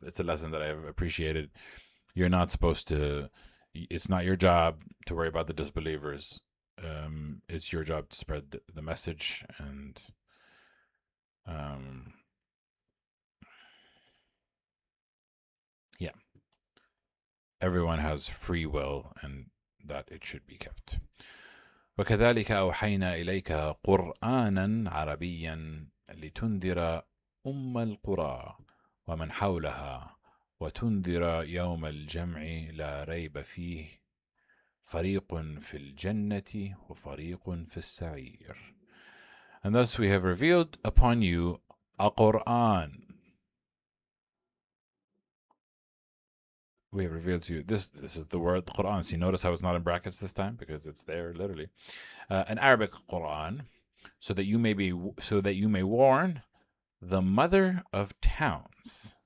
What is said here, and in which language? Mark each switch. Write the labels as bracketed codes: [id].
[en] It's a lesson that I've appreciated. You're not supposed to, it's not your job to worry about the disbelievers. It's your job to spread the message, and yeah, everyone has free will, and that it should be kept. [ar] وكذلك أوحينا إليك قرآنا عربيا لتنذر أم القرى ومن حولها وتنذر يوم الجمع لا ريب فيه فريق في الجنة وفريق في السعير. [en] And thus we have revealed upon you a Quran. We have revealed to you this is the word Quran. So you notice how it's not in brackets this time, because it's there literally. An Arabic Quran, so that you may warn the mother of towns.